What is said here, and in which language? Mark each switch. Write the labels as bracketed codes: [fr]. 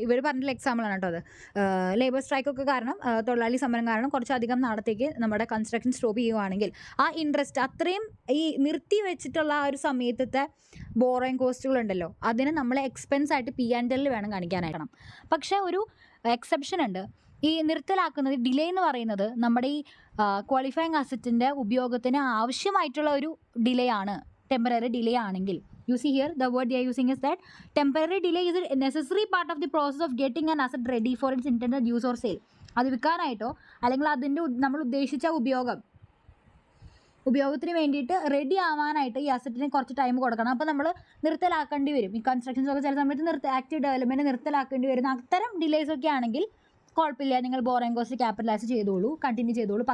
[ml] ഇവർ പറഞ്ഞിട്ടുള്ള എക്സാമ്പിളാണ് കേട്ടോ അത്. ലേബർ സ്ട്രൈക്കൊക്കെ കാരണം, തൊഴിലാളി സമരം കാരണം കുറച്ചധികം നാളത്തേക്ക് നമ്മുടെ കൺസ്ട്രക്ഷൻ സ്റ്റോപ്പ് ചെയ്യുകയാണെങ്കിൽ ആ ഇൻട്രസ്റ്റ് അത്രയും ഈ നിർത്തി വെച്ചിട്ടുള്ള ആ ഒരു സമയത്തത്തെ ബോറോയിങ് കോസ്റ്റുകളുണ്ടല്ലോ, അതിന് നമ്മൾ എക്സ്പെൻസ് ആയിട്ട് P&L വേണം കാണിക്കാനായിട്ട്. പക്ഷേ ഒരു എക്സെപ്ഷൻ ഉണ്ട്. ഈ നിർത്തലാക്കുന്നത്, ഡിലേ എന്ന് പറയുന്നത് നമ്മുടെ ഈ ക്വാളിഫയിങ് അസറ്റിൻ്റെ ഉപയോഗത്തിന് ആവശ്യമായിട്ടുള്ള ഒരു ഡിലേ ആണ്, ടെമ്പററി ഡിലേ ആണെങ്കിൽ. [en] You see here, the word they are using is that temporary delay is a necessary part of the process of getting an asset ready for its intended use or sale. [ml] അത് വിൽക്കാനായിട്ടോ അല്ലെങ്കിൽ അതിൻ്റെ നമ്മൾ ഉദ്ദേശിച്ച ഉപയോഗത്തിന് വേണ്ടിയിട്ട് ready ആവാനായിട്ട് ഈ അസറ്റിന് കുറച്ച് ടൈം കൊടുക്കണം. അപ്പോൾ നമ്മൾ നിർത്തലാക്കേണ്ടി വരും. ഈ കൺസ്ട്രക്ഷൻസൊക്കെ ചില സമയത്ത് ആക്റ്റീവ് ഡെവലപ്മെൻറ്റ് നിർത്തലാക്കേണ്ടി വരുന്ന അത്തരം ഡിലേസൊക്കെ ആണെങ്കിൽ കുഴപ്പമില്ല, നിങ്ങൾ ബോറോയിങ് കോസ്റ്റ് ക്യാപിറ്റലൈസ് ചെയ്തോളൂ, കണ്ടിന്യൂ ചെയ്തോളൂ.